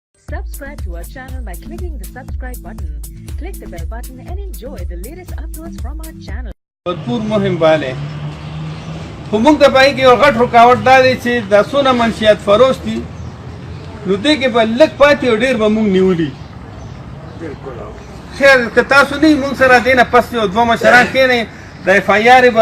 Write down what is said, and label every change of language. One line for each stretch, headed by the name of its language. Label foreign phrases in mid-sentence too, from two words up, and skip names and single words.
English: Subscribe to our channel by clicking the subscribe button. Click the bell button and enjoy the latest uploads from our channel. भरपूर मुहिम बाले
Pashto: خو موږ ته پای کې یو غټ رکاوټ دا دی چې د څونه منشیات فروش دي نو دې کې به لږ پاتې او ډېر به موږ نیولي خیر که تاسو نه موږ سره دې نه پس یو دوه مشران کښېنئ د اف آی آر یې به